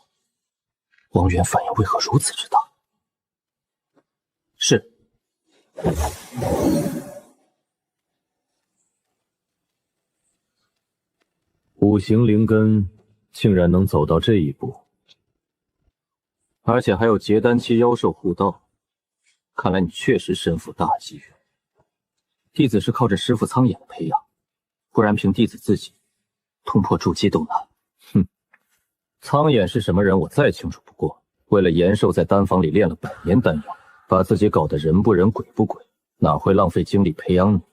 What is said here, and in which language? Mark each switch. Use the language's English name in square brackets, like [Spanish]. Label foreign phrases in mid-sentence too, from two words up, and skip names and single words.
[Chinese] 王源反应為何如此之大？是。五行灵根竟然能走到這一步，而且還有結丹期妖獸護道，看來你確實身負大機遇。弟子是靠着師父蒼眼的培養，不然憑弟子自己突破築基都難。哼，蒼眼是什麼人我再清楚不過，為了延壽在丹房裡練了100年丹藥，把自己搞得人不人鬼不鬼，哪會浪費精力培養你？